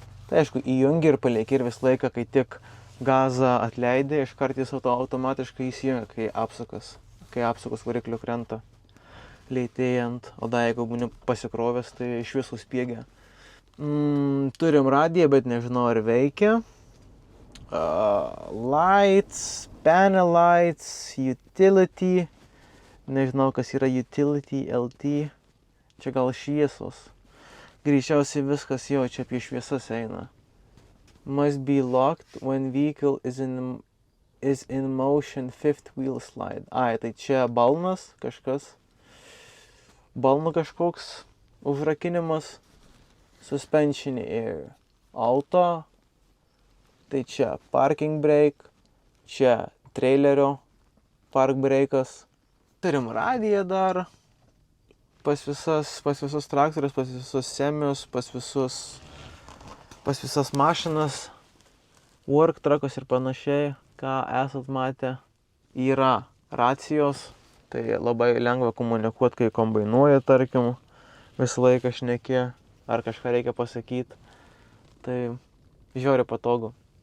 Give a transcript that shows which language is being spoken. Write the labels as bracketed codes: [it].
[lt] Tai aišku, įjungi ir palieki ir vis laiką, kai tik gazą atleidai, iškart jis automatiškai įsijungia, kai apsukas variklio krenta leitėjant, o da, jeigu būni pasikrovęs, tai iš visų spiegia. Turim radiją, bet nežinau, ar veikia. [en] Lights, panel lights, utility. [lt] Nežinau, kas yra utility, LT, čia gal šviesos. Greičiausiai viskas jau čia apie šviesas eina. [en] Must be locked when vehicle is in motion fifth wheel slide. [lt] Tai čia balnas kažkas. Balnų kažkoks užrakinimas. [en] Suspension air. Auto. [lt] Tai čia [en] parking brake. [lt] Čia trailerio park brake'as. Turim radiją dar, pas visus traktorius, pas visus semius, pas visas mašinas, work truckus ir panašiai, ką esat matę, yra racijos, tai labai lengva komunikuoti, kai kombainuoja, tarkim, visą laiką šneki, ar kažką reikia pasakyti, tai žiauriai patogu.